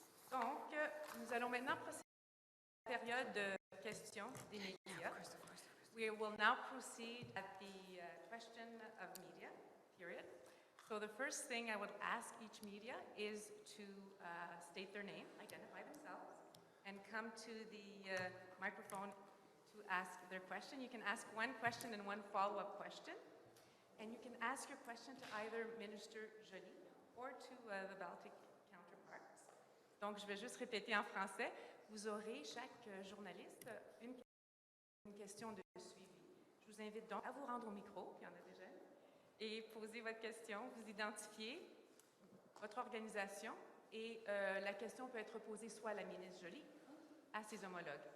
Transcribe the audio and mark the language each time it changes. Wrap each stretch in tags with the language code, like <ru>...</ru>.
<fr>Donc, nous allons maintenant procéder à la période de questions des médias.</fr> <en>We will now proceed at the question of media period. So the first thing I would ask each media is to state their name, identify themselves, and come to the microphone to ask their question. You can ask one question and one follow-up question. And you can ask your question to either Minister Joly or to the Baltic counterparts.</en> <fr>Donc, je vais juste répéter en français. Vous aurez, chaque journaliste, une question de suivi. Je vous invite donc à vous rendre au micro, il y en a déjà, et poser votre question, vous identifier votre organisation, et la question peut être posée soit à la ministre Joly ou à ses homologues.</fr>